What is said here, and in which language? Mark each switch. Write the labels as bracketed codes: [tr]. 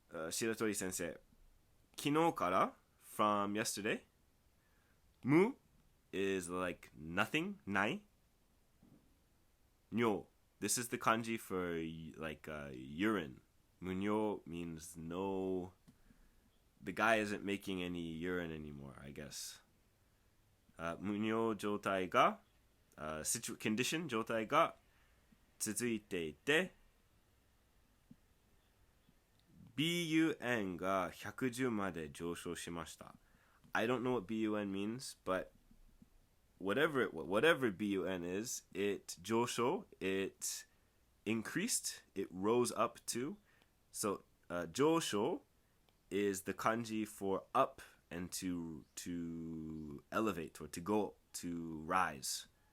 [ja] 白鳥先生、昨日から [en] from yesterday, [ja] 無 [en] is like nothing, [ja] ない。 [en] 尿 this is the kanji for like urine. 無尿 means no, the guy isn't making any urine anymore, I guess. [ja] 無尿状態が、condition 状態が続いていて、BUN が110まで上昇しました。 [en] I don't know what BUN means, but whatever BUN is, it 上昇, it increased, it rose up to. So 上昇 is the kanji for up and to elevate or to go, to rise.